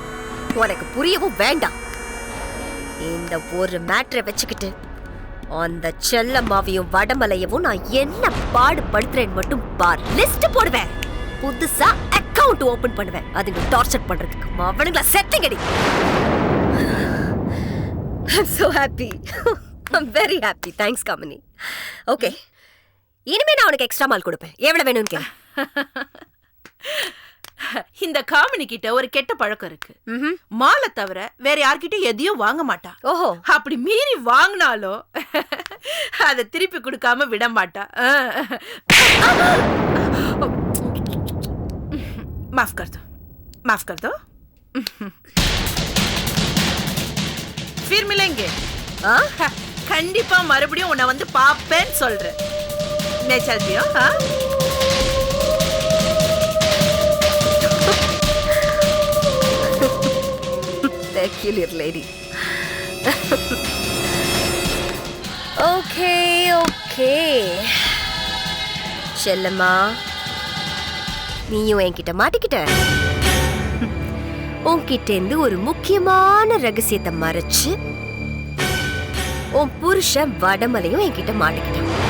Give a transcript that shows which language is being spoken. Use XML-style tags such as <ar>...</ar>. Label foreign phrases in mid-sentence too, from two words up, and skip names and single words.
<ta>புரியாது. உனக்கு புரியவும் வேண்டாம். இந்த ஒரு மேட்டரை வச்சுக்கிட்டு அந்த செல்லம்மாவையும் வடமலையவும் நான் என்ன பாடுபடுத்துறேன்னு மட்டும் பார். லிஸ்ட் போடுவேன், புதுசா</ta> <en>account open</en> <ta>பண்ணுவேன். அதுங்க டார்ச்சர் பண்றதுக்கு அவனுங்கள செட்டிங்கடி.</ta> <en>I'm so happy. I'm very happy. Thanks Kamini. Okay.</en> <ta>இனிமே நான் உனக்கு எக்ஸ்ட்ரா மால் கொடுப்பேன். எவ்வளவு வேணும்னு கேளு. இந்த காமினி கிட்ட ஒரு கெட்ட பழக்கம் இருக்கு. மாலை தவிர வேற யார்கிட்டயும் எதையும் வாங்க மாட்டா. ஓஹோ. அப்படி மீறி வாங்கினாலும் அதை திருப்பி கொடுக்காம விட மாட்டா.</ta> <hi>माफ कर दो, माफ कर दो. फिर मिलेंगे.</hi> <ta>கண்டிப்பா மறுபடியும் உன்னை வந்து பாப்பேன்னு சொல்றேன்.</ta> <hi>मैं चलती हूँ. हाँ</hi> <en>peculiar lady. Okay, okay.</en> <ta>செல்லம்மா, நீயும் என்கிட்ட மாட்டிக்கிட்ட. உன்கிட்ட இருந்து ஒரு முக்கியமான ரகசியத்தை மறைச்சு உன் புருஷன் வடமலையும் என்கிட்ட மாட்டிக்கிட்டான்.</ta>